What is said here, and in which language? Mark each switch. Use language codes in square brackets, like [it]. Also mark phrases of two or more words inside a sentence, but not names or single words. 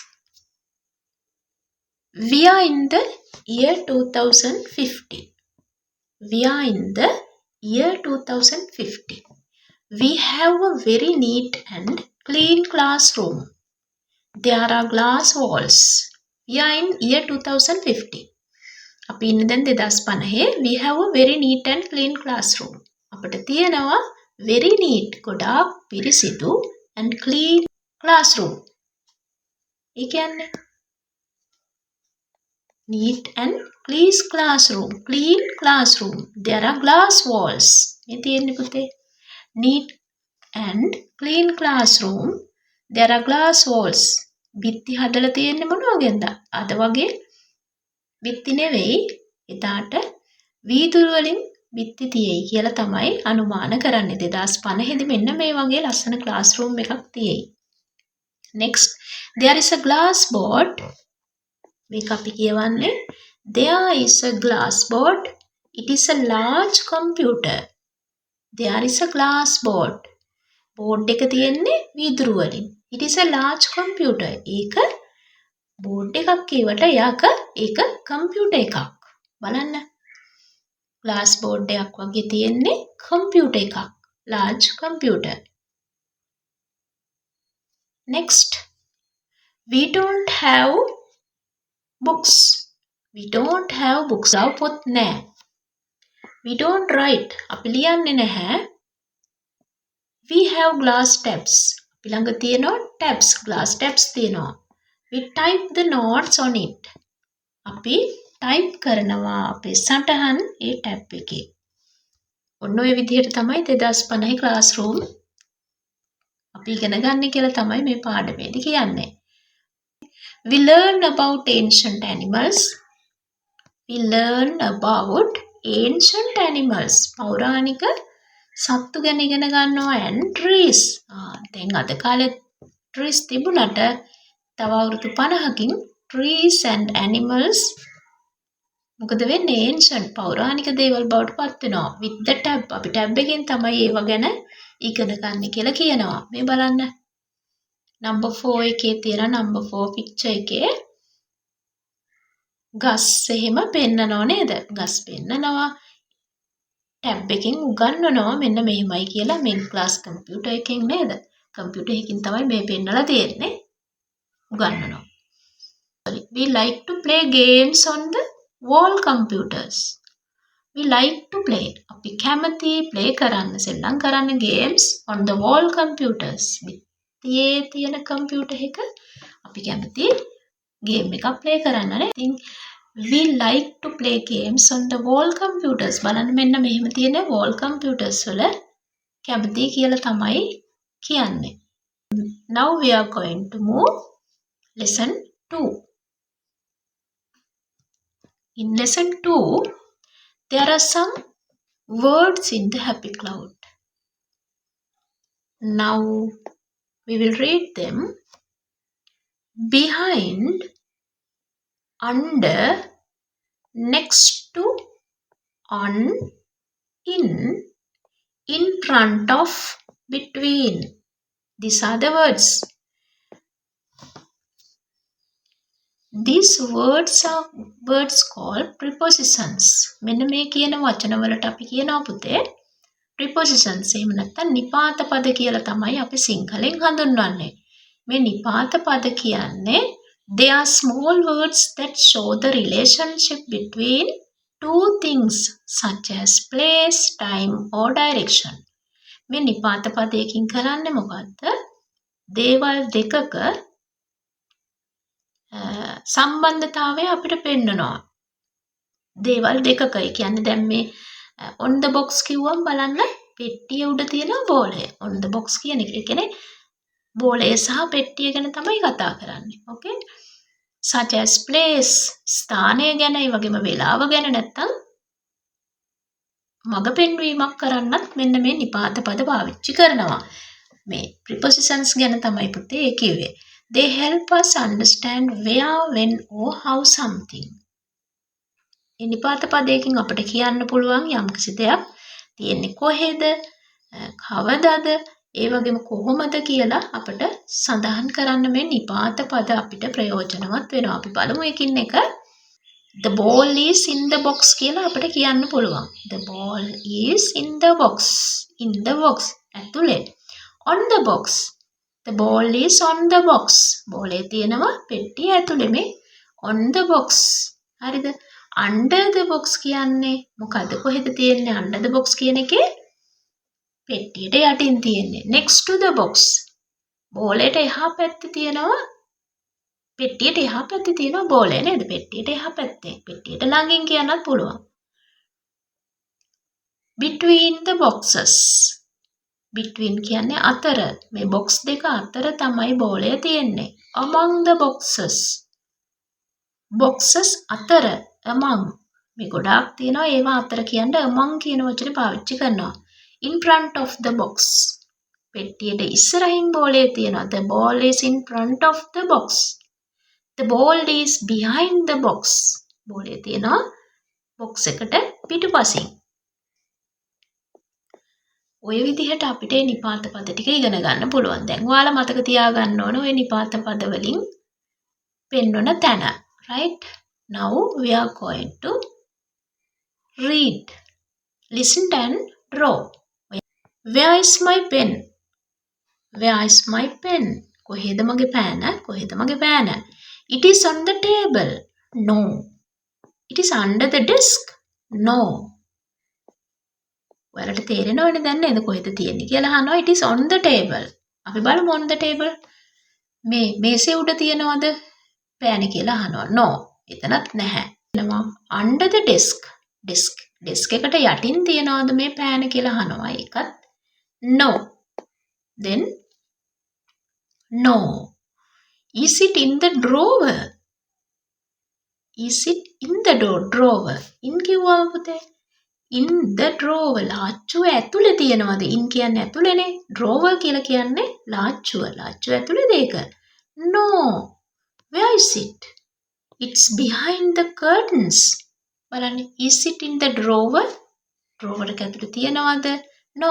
[en] We are in the year 2050. We are in the year 2050. We have a very neat and clean classroom. There are glass walls. We are in year 2050. [si] අපි ඉන්නේ දැන් 2050. [en] We have a very neat and clean classroom. [si] අපිට තියෙනවා [en] very neat [si] ගොඩාක් පිරිසිදු [en] and clean classroom. [si] ඒ කියන්නේ [en] neat and clean classroom. Clean classroom. There are glass walls. [si] මේ තියෙන්නේ පුතේ. [en] Neat and clean classroom. There are glass walls. [si] බිත්ති හදලා තියෙන්නේ මොන වගේද? අද වගේ බිත්ති නෙවෙයි. එදාට වීදුරු වලින් බිත්ති තියෙයි කියලා තමයි අනුමාන කරන්නේ. 2050 දී මෙන්න මේ වගේ ලස්සන classroom එකක් තියෙයි. [en] Next, there is a glass board. [si] මේක අපි කියවන්නේ. [en] There is a glass board. It is a large computer. There is a glass board. [si] board එක තියෙන්නේ වීදුරු වලින්. [en] It is a large computer. [si] ඒක board එකක් කියවට ඒක computer එකක්. බලන්න. [en] glass board [si] එකක් වගේ තියෙන්නේ computer එකක්. [en] large computer. Next. We don't have books. We don't have books. [si] පොත් නැහැ. [en] We don't write. [si] අපි ලියන්නේ නැහැ. [en] We have glass tabs. [si] අපි ළඟ තියෙනවා tabs, [en] glass tabs [si] තියෙනවා. [en] We type the notes on it. [si] අපි type කරනවා අපේ සටහන් ඒ tab එකේ. ඔන්න ඔය විදිහට තමයි 2050 classroom අපි ඉගෙන ගන්න කියලා තමයි මේ පාඩමේදී කියන්නේ. [en] We learn about ancient animals. We learn about ancient animals. [si] පෞරාණික සත්තු ගැන ඉගෙන ගන්නවා [en] and trees. [si] දැන් අද කාලේ trees තිබුණට තව අවුරුදු 50කින් [en] trees and animals [si] මොකද වෙන්නේ? ancient පෞරාණික දේවල් බවට පත් වෙනවා. [en] with the tab [si] අපි tab එකෙන් තමයි ඒව ගැන ඉගෙන ගන්න කියලා කියනවා. මේ බලන්න. number 4 එකේ තියෙන number 4 picture එකේ ගස් එහෙම පෙන්නනව නේද? ගස් පෙන්නනවා. ටැබ් එකෙන් උගන්වනවා මෙන්න මෙහෙමයි කියලා [en] main class computer [si] එකෙන් නේද? computer එකකින් තමයි මේ පෙන්නලා තියෙන්නේ. උගන්වනවා. [en] We like to play games on the wall computers. We like to play. [si] අපි කැමති [en] play [si] කරන්න සෙල්ලම් කරන්න [en] games on the wall computers. [si] බිත්තියේ තියෙන computer එක අපි කැමති game එකක් play කරන්න නේ. [en] ඉතින් we like to play games on the wall computers. [si] බලන්න මෙන්න මෙහෙම තියෙන [en] wall computers [si] වල කැමති කියලා තමයි කියන්නේ. [en] Now we are going to move lesson 2. In lesson 2, there are some words in the happy cloud. Now we will read them. Behind, under, next to, on, in front of, between. These are the words. These words are words called prepositions. [si] මෙන්න මේ කියන වචන වලට අපි කියනවා පුතේ prepositions. එහෙම නැත්නම් නිපාත පද කියලා තමයි අපි සිංහලෙන් හඳුන්වන්නේ. මේ නිපාත පද කියන්නේ [en] they are small words that show the relationship between two things such as place, time or direction. [si] මේ නිපාත පදයකින් කරන්නේ මොකද්ද? දේවල් දෙකක සම්බන්ධතාවය අපිට පෙන්නනවා. දේවල් දෙකක. ඒ කියන්නේ දැන් මේ [en] on the box [si] කිව්වම බලන්න පෙට්ටිය උඩ තියෙන බෝලය. [en] on the box [si] කියන එක. ඒ කියන්නේ බෝලය සහ පෙට්ටිය ගැන තමයි කතා කරන්නේ. okay? [en] such as place [si] ස්ථානය ගැන, ඒ වගේම වේලාව ගැන නැත්තම් මඟ පෙන්වීමක් කරන්නත් මෙන්න මේ නිපාත පද පාවිච්චි කරනවා. මේ prepositions ගැන තමයි පුතේ ඒ කිව්වේ. [en] They help us understand where, when or how something. [si] මේ නිපාත පදයකින් අපිට කියන්න පුළුවන් යම්කිසි දෙයක් තියෙන්නේ කොහෙද, කවදාද, ඒ වගේම කොහොමද කියලා අපිට සඳහන් කරන්න මේ නිපාත පද අපිට ප්‍රයෝජනවත් වෙනවා. අපි බලමු එකින් එක. [en] The ball is in the box [si] කියලා අපිට කියන්න පුළුවන්. [en] The ball is in the box. In the box. [si] ඇතුලේ. [en] On the box. The ball is on the box. [si] බෝලේ තියෙනවා පෙට්ටිය ඇතුලේ මේ [en] on the box. [si] හරිද? [en] Under the box [si] කියන්නේ මොකද්ද? කොහෙද තියෙන්නේ [en] under the box [si] කියන එකේ? පෙට්ටියට යටින් තියෙන්නේ. [en] Next to the box. [si] බෝලේට එහා පැත්තේ තියෙනවා පෙට්ටියට එහා පැත්තේ තියෙනවා බෝලය නේද? පෙට්ටියට එහා පැත්තේ. පෙට්ටියට ළඟින් කියන්නත් පුළුවන්. [en] Between the boxes. [si] Between කියන්නේ අතර. මේ box දෙක අතර තමයි බෝලය තියෙන්නේ. [en] Among the boxes. boxes අතර. among. [si] මේ ගොඩාක් තියෙනවා ඒවා අතර කියන්න among කියන වචනේ පාවිච්චි කරනවා. [en] In front of the box. [si] පෙට්ටියට ඉස්සරහින් බෝලය තියෙනවා. [en] The ball is in front of the box. The ball is behind the box. [si] බෝලය තියෙනවා box එකට පිටුපසින්. ඔය විදිහට අපිට මේ නිපාත පද ටික ඉගෙන ගන්න පුළුවන්. දැන් ඔයාලා මතක තියාගන්න ඕන ඔය නිපාත පද වලින් පෙන්වන තැන. [en] Right? Now we are going to read. Listen and draw. Where is my pen? Where is my pen? [si] කොහෙද මගේ පෑන? කොහෙද මගේ පෑන? [en] It is on the table. No. It is under the desk. No. [si] ඔයාලට තේරෙනවනේ දැන් නේද කොහෙද තියෙන්නේ කියලා අහනවා. [en] It is on the table. [si] අපි බලමු [en] on the table. [si] මේ මේසේ උඩ තියනවද පෑන කියලා අහනවා. No. එතනත් නැහැ. එනවා [en] under the desk. [si] desk එකට යටින් තියනවද මේ පෑන කියලා අහනවා. [en] ඒකත් no. Then no. Is it in the drawer? Is it in the drawer? [si] In කිව්වම පුතේ [en] in the drawer [si] ලාච්චුව ඇතුලේ තියනවාද? in කියන්නේ ඇතුලේනේ. drawer කියලා කියන්නේ ලාච්චුව. ලාච්චුව ඇතුලේද ඒක? [en] No. Where is it? It's behind the curtains. බලන්න. Is it in the drawer? drawer [si] එක ඇතුලේ තියනවාද? [en] No.